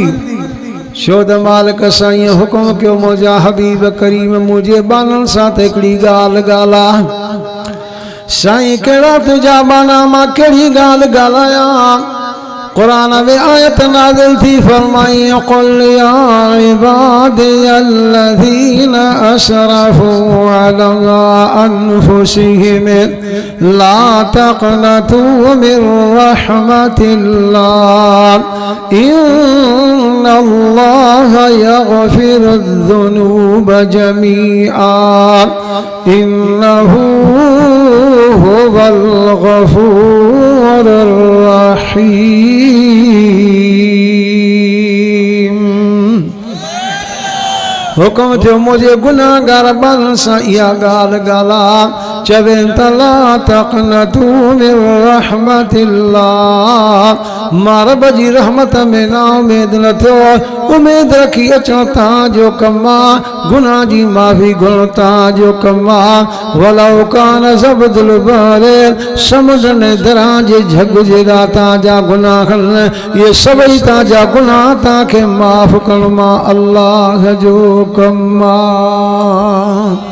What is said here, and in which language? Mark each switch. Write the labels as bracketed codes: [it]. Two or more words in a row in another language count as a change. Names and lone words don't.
[sd] छो त मालिक साईं हुकुम कयो मुंहिंजा हबीब करीम मुंहिंजे बाननि सां त हिकिड़ी ॻाल्हि ॻाल्हा। साईं कहिड़ा तुंहिंजा बाना मां कहिड़ी ॻाल्हि ॻाल्हायां? कुरान में आयत नाज़िल थी फरमाई [ar] قل يا عبادي الذين أسرفوا على أنفسهم لا تقنطوا من رحمة الله إن الله يغفر الذنوب جميعا إنه هو الغفور الرحيم. [sd] हुकुम थियो मुंहिंजे गुनाहगार ॿारनि सां इहा ॻाल्हि ॻाल्हा, चवनि त [ar] لا تقنطوا من رحمة الله, [sd] मां रब जी रहमत में ना उमेद न थियो। उमेद रखी अचो तव्हांजो कमु आहे, गुनाह जी माफ़ी घुरो तव्हांजो कमु आहे। [ar] ولو كان زبد البحر, [sd] समुंड ने दरिया जे झग जेड़ा तव्हांजा गुनाह आहिनि, इहे सभई तव्हांजा गुनाह तव्हांखे माफ़ करणु मां अल्लाह जो कमु आहे।